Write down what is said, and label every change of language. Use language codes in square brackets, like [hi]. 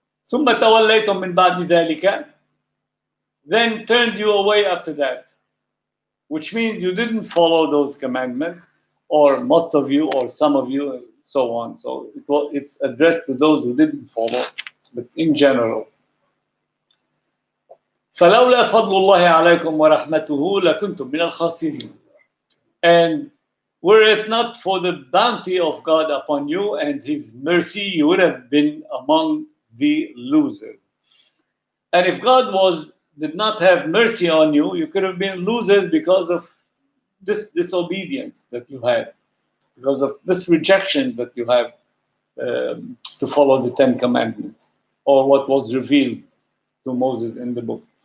[ar] ثم توليتم من بعد ذلك, [en] then turned you away after that, which means you didn't follow those commandments, or most of you, or some of you, and so on. So it's addressed to those who didn't follow, but in general. [ar] فلولا فضل الله عليكم ورحمته لكنتم من الخاسرين. [en] And were it not for the bounty of God upon you and His mercy, you would have been among the losers. And if God did not have mercy on you, you could have been losers because of this disobedience that you had, because of this rejection that you have to follow the 10 Commandments, or what was revealed to Moses in the book.